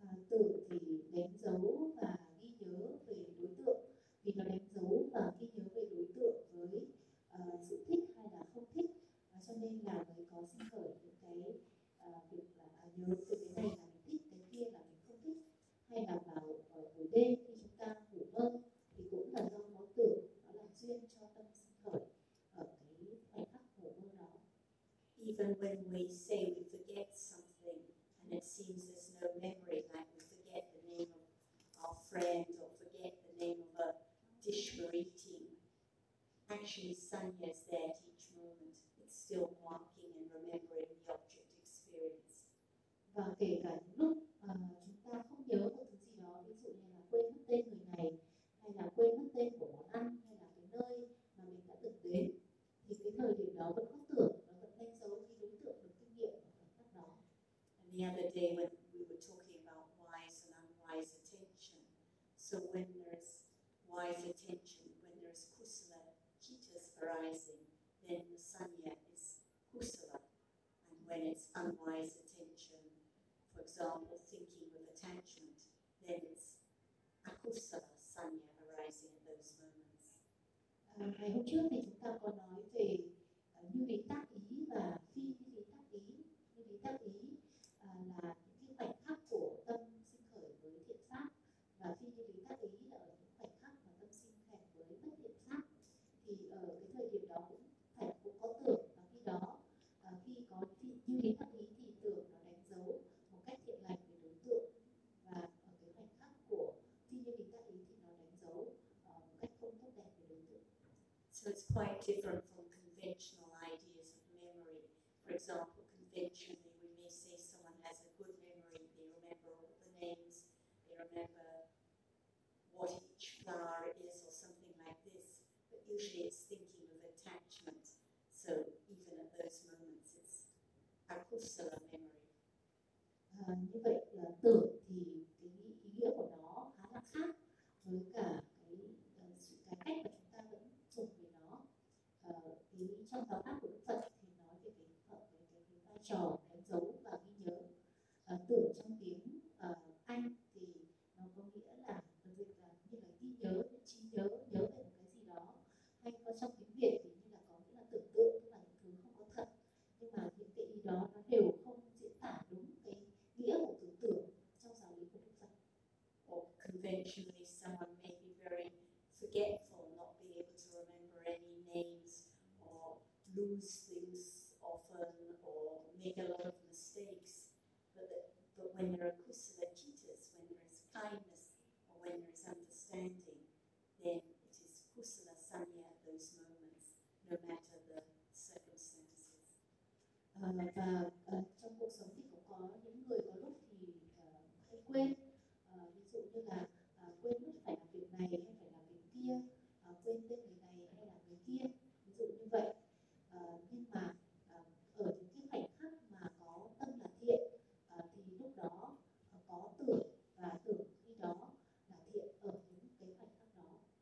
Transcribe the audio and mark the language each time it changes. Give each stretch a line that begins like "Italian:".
Vietnamese: tượng thì đánh dấu và ghi nhớ về đối tượng, vì nó đánh dấu và ghi nhớ về đối tượng với sự thích hay là không thích, cho nên là mới có sinh khởi những cái việc là nhớ từ cái này là mình thích, cái kia là mình không thích, hay là vào buổi đêm khi chúng ta ngủ mơ thì cũng là do có tượng, nó là duyên cho tâm sinh khởi ở cái khoảnh khắc ngủ mơ đó.
English: Even when we say we forget something and it seems there's no memory, like we forget the name of our friend or forget the name of a dish we're eating, actually Sanya is there at each moment. It's still walking and remembering the object experience.
Vietnamese: Và kể cả lúc chúng ta không nhớ một thứ gì đó, ví dụ như là quên mất tên người này, hay là quên mất tên của món ăn, hay là cái nơi mà mình đã từng đến, thì cái thời điểm đó vẫn có tưởng.
English: And the other day when we were talking about wise and unwise attention, so when there is wise attention, when there is kusala chittas arising, then the sanya is kusala. And when it's unwise attention, for example, thinking with attachment, then it's akusala sanya arising at those moments.
Vietnamese: Ngày hôm trước thì chúng ta có nói về như vị tác ý và phi như vị tác ý. Như vị tác ý là những cái khoảnh khắc của tâm sinh khởi với thiện pháp, và phi như vị tác ý là ở những khoảnh khắc mà tâm sinh khởi với bất thiện pháp. Thì ở cái thời điểm đó cũng phải cũng có tưởng, và khi đó khi có phi như vị tác ý thì tưởng nó đánh dấu một cách thiện lành về đối tượng, và ở cái khoảnh khắc của phi như vị tác ý thì nó đánh dấu một cách không tốt đẹp về đối tượng.
English: So it's quite different from conventional ideas of memory. For example, conventionally we may say someone has a good memory, they remember all the names, they remember what each flower is or something like this, but usually it's thinking of attachment, so even at those moments it's a kusala memory.
Vietnamese: Như vậy là tưởng thì cái ý nghĩa của nó khá là khác với cả cái cách mà chúng ta vẫn dùng về nó. Thì trong giáo pháp của Đức Phật thì nói về cái vai trò đánh dấu và ghi nhớ. Tưởng trong tiếng Anh thì nó có nghĩa là việc là như là ghi nhớ, trí nhớ, nhớ về một cái gì đó. Hay có trong tiếng Việt thì như là có nghĩa là tưởng tượng, tức là những thứ không có thật. Nhưng mà những cái ý đó nó đều không diễn tả đúng cái nghĩa của tưởng tượng trong giáo lý của Đức Phật.
English: Or conventionally someone may be very forgetful, not be able to remember any names, or lose things often, or make a lot of mistakes. But when there are kusala chittas, when there is kindness, or when there is understanding, then it is kusala sanya at those moments, no matter the circumstances.
Vietnamese: Trong cuộc sống thì cũng có những người có lúc thì hay quên, ví dụ như là quên mất phải làm việc này hay phải làm việc kia, quên tên người này hay là người kia, ví dụ như vậy. Nhưng mà ở những cái khoảnh khắc mà có tâm là thiện, thì lúc đó có tưởng, và tưởng khi đó là thiện ở những cái khoảnh khắc đó.